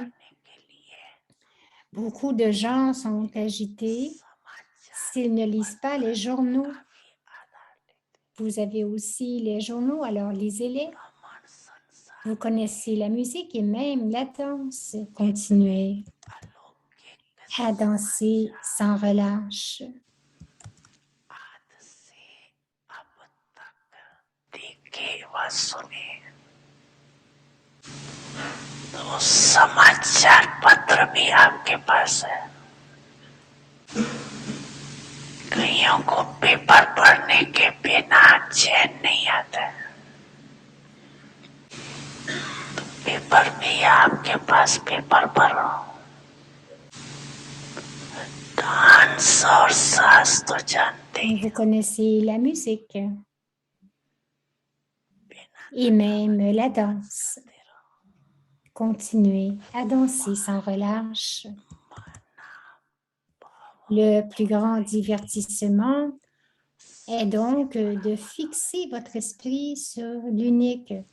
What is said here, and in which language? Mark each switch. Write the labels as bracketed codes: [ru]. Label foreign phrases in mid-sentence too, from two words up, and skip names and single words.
[fr] Beaucoup de gens sont agités s'ils ne lisent pas les journaux. Vous avez aussi les journaux, alors lisez-les. Vous connaissez la musique et même la danse. Continuez à danser sans relâche. [hi] तो समाचार पत्र भी आपके पास है। कईयों को पेपर पढ़ने के बिना चैन नहीं आता। तो पेपर भी आपके पास, पेपर पढ़ो। डांस और साज तो जानते ही [fr] Vous connaissez la musique et même la danse. Continuez à danser sans relâche. Le plus grand divertissement est donc de fixer votre esprit sur l'unique.